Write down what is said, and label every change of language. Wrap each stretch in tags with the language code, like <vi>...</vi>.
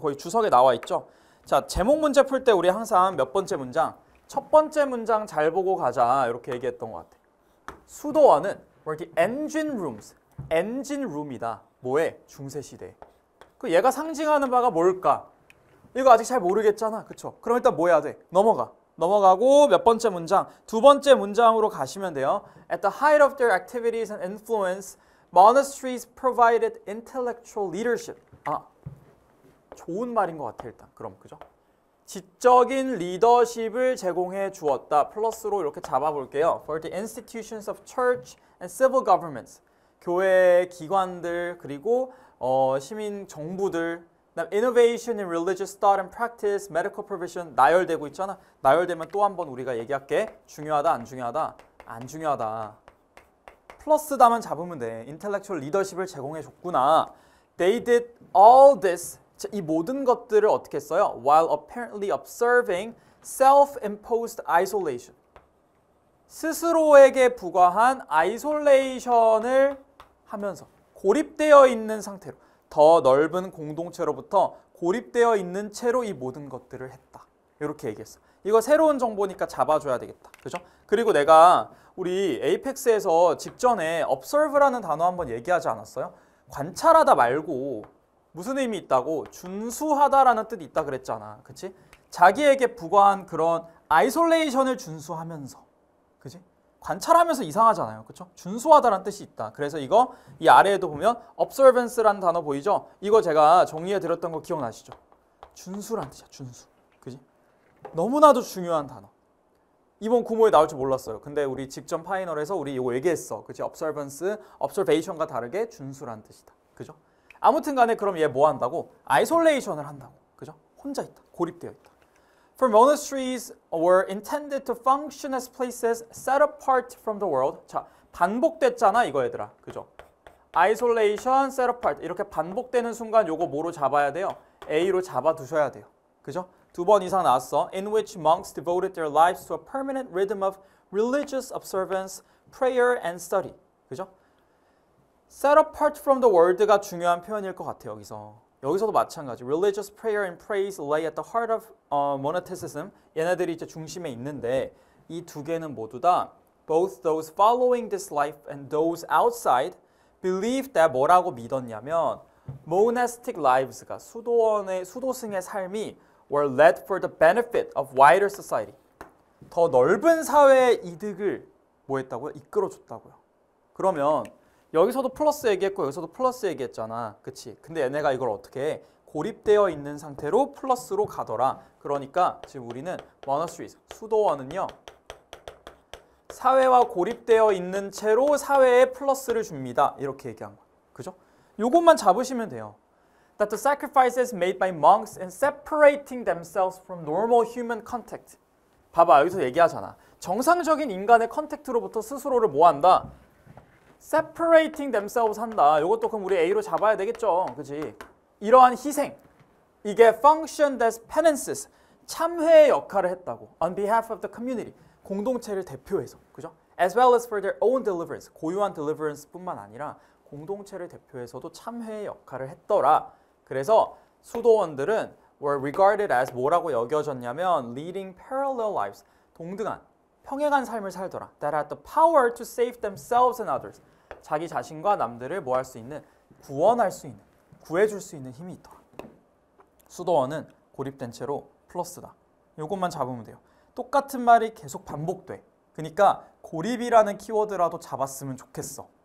<ko>거의 주석에 나와 있죠. 자, 제목 문제 풀 때 우리 항상 몇 번째 문장? 첫 번째 문장 잘 보고 가자. 이렇게 얘기했던 것 같아. 수도원은</ko> <en>were the engine rooms.</en> <ko>엔진 룸이다. 뭐에? 중세시대. 그 얘가 상징하는 바가 뭘까? 이거 아직 잘 모르겠잖아. 그쵸? 그럼 일단 뭐 해야 돼? 넘어가고 몇 번째 문장? 두 번째 문장으로 가시면 돼요.</ko> <en>At the height of their activities and influence, monasteries provided intellectual leadership.</en> <ko>아, 좋은 말인 것 같아 일단. 그럼 그죠? 지적인 리더십을 제공해 주었다. 플러스로 이렇게 잡아볼게요.</ko> <en>For the institutions of church and civil governments.</en> <ko>교회 기관들 그리고 시민 정부들.</ko> <en>Innovation in religious thought and practice, medical provision</en> <ko>나열되고 있잖아. 나열되면 또 한 번 우리가 얘기할게. 중요하다, 안 중요하다? 안 중요하다. 플러스다만 잡으면 돼.</ko> <en>intellectual leadership</en> <ko>을 제공해 줬구나.</ko> <en>They did all this.</en> <ko>이 모든 것들을 어떻게 써요?</ko> <en>While apparently observing self-imposed isolation.</en> <ko>스스로에게 부과한 아이솔레이션을 하면서 고립되어 있는 상태로 더 넓은 공동체로부터 고립되어 있는 채로 이 모든 것들을 했다. 이렇게 얘기했어. 이거 새로운 정보니까 잡아줘야 되겠다. 그죠? 그리고 내가 우리 에이펙스에서 직전에 observe라는 단어 한번 얘기하지 않았어요? 관찰하다 말고 무슨 의미 있다고? 준수하다라는 뜻이 있다 그랬잖아. 그치? 자기에게 부과한 그런 아이솔레이션을 준수하면서. 그치? 관찰하면서 이상하잖아요. 그쵸? 준수하다라는 뜻이 있다. 그래서 이거 이 아래에도 보면 observance라는 단어 보이죠? 이거 제가 정리해 드렸던 거 기억나시죠? 준수라는 뜻이야. 준수. 그치? 너무나도 중요한 단어. 이번 구모에 나올 줄 몰랐어요. 근데 우리 직전 파이널에서 우리 이거 얘기했어. 그치? observance, observation과 다르게 준수라는 뜻이다. 그죠? 아무튼 간에 그럼 얘 뭐 한다고? 아이솔레이션을 한다고. 그죠? 혼자 있다. 고립되어 있다.</ko> <en>For monasteries were intended to function as places set apart from the world.</en> <ko>자, 반복됐잖아 이거 얘들아. 그죠? isolation, set apart. 이렇게 반복되는 순간 요거 뭐로 잡아야 돼요? A로 잡아두셔야 돼요. 그죠? 두 번 이상 나왔어.</ko> <en>In which monks devoted their lives to a permanent rhythm of religious observance, prayer and study.</en> <ko>그죠?</ko> <en>Set apart from the world</en> <ko>가 중요한 표현일 것 같아요. 여기서도 마찬가지.</ko> <en>Religious prayer and praise lay at the heart of monasticism.</en> <ko>얘네들이 이제 중심에 있는데 이 두 개는 모두 다</ko> <en>both those following this life and those outside believed that</en> <ko>뭐라고 믿었냐면</ko> <en>monastic lives가</en> <ko>수도승의 삶이</ko> <en>were led for the benefit of wider society.</en> <ko>더 넓은 사회의 이득을 뭐 했다고요? 이끌어줬다고요. 그러면 여기서도 플러스 얘기했고 여기서도 플러스 얘기했잖아. 그치? 근데 얘네가 이걸 어떻게 해? 고립되어 있는 상태로 플러스로 가더라. 그러니까 지금 우리는 monasteries, 수도원은요. 사회와 고립되어 있는 채로 사회에 플러스를 줍니다. 이렇게 얘기한 거야. 그죠? 요것만 잡으시면 돼요.</ko> <en>That the sacrifices made by monks in separating themselves from normal human contact.</en> <ko>봐봐, 여기서 얘기하잖아. 정상적인 인간의 컨택트로부터 스스로를 뭐 한다?</ko> <en>separating themselves</en> <ko>한다. 이것도 그럼 우리 A로 잡아야 되겠죠. 그치? 이러한 희생. 이게</ko> <en>functioned as penances.</en> <ko>참회의 역할을 했다고.</ko> <en>On behalf of the community.</en> <ko>공동체를 대표해서. 그죠?</ko> <en>As well as for their own deliverance.</en> <ko>고유한 deliverance 뿐만 아니라 공동체를 대표해서도 참회의 역할을 했더라. 그래서 수도원들은</ko> <en>were regarded as</en> <ko>뭐라고 여겨졌냐면</ko> <en>leading parallel lives.</en> <ko>동등한, 평행한 삶을 살더라.</ko> <en>That had the power to save themselves and others.</en> <ko>자기 자신과 남들을 뭐 할 수 있는, 구원할 수 있는, 구해줄 수 있는 힘이 있더라. 수도원은 고립된 채로 플러스다. 이것만 잡으면 돼요. 똑같은 말이 계속 반복돼. 그러니까 고립이라는 키워드라도 잡았으면 좋겠어.</ko>